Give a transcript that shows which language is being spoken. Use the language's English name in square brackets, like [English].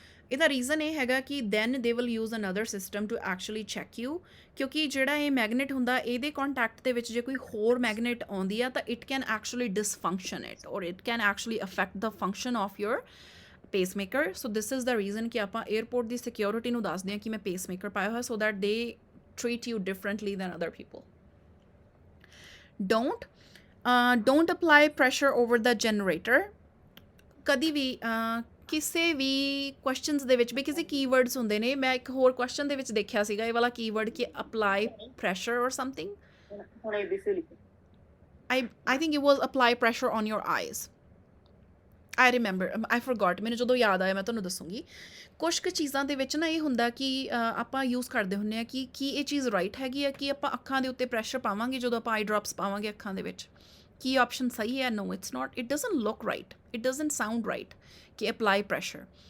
[Punjabi] ਇਹਦਾ ਰੀਜ਼ਨ ਇਹ ਹੈਗਾ ਕਿ [English] then they will use another system to actually check you [Punjabi] ਕਿਉਂਕਿ ਜਿਹੜਾ ਇਹ ਮੈਗਨੇਟ ਹੁੰਦਾ ਇਹਦੇ ਕੰਟੈਕਟ ਦੇ ਵਿੱਚ ਜੇ ਕੋਈ ਹੋਰ ਮੈਗਨੇਟ ਆਉਂਦੀ ਆ ਤਾਂ [English] it can actually dysfunction it or it can actually affect the function of your pacemaker so this is the reason [Punjabi] ਕਿ ਆਪਾਂ ਏਅਰਪੋਰਟ ਦੀ ਸਿਕਿਉਰਿਟੀ ਨੂੰ ਦੱਸਦੇ ਹਾਂ ਕਿ ਮੈਂ ਪੇਸਮੇਕਰ ਪਾਇਆ ਹੋਇਆ [English] So that they treat you differently than other people don't don't apply pressure over the generator. [Punjabi] ਕਦੀ ਵੀ ਕਿਸੇ ਵੀ ਕੁਐਸਚਨਸ ਦੇ ਵਿੱਚ ਵੀ ਕਿਸੇ ਕੀਵਰਡਸ ਹੁੰਦੇ ਨੇ। ਮੈਂ ਇੱਕ ਹੋਰ ਕੁਐਸਚਨ ਦੇ ਵਿੱਚ ਦੇਖਿਆ ਸੀਗਾ ਇਹ ਵਾਲਾ ਕੀਵਰਡ ਕਿ ਅਪਲਾਈ ਪ੍ਰੈਸ਼ਰ ਔਰ ਸਮਥਿੰਗ। ਹੁਣ ABC ਲਿਖੋ। [English] I think it was apply pressure on your eyes. I remember, I forgot, [Punjabi] ਮੈਨੂੰ ਜਦੋਂ ਯਾਦ ਆਇਆ ਮੈਂ ਤੁਹਾਨੂੰ ਦੱਸੂਗੀ। ਕੁਛ ਕੁ ਚੀਜ਼ਾਂ ਦੇ ਵਿੱਚ ਨਾ ਇਹ ਹੁੰਦਾ ਕਿ ਆਪਾਂ ਯੂਜ਼ ਕਰਦੇ ਹੁੰਦੇ ਆ ਕਿ ਕੀ ਇਹ ਚੀਜ਼ ਰਾਈਟ ਹੈਗੀ ਆ ਕਿ ਆਪਾਂ ਅੱਖਾਂ ਦੇ ਉੱਤੇ ਪ੍ਰੈਸ਼ਰ ਪਾਵਾਂਗੇ ਜਦੋਂ ਆਪਾਂ ਆਈ ਡ੍ਰੌਪਸ ਪਾਵਾਂਗੇ ਅੱਖਾਂ ਦੇ ਵਿੱਚ, ਕੀ ਆਪਸ਼ਨ ਸਹੀ ਹੈ? [English] No it's not, it doesn't look right, it doesn't sound right ਕਿ apply pressure.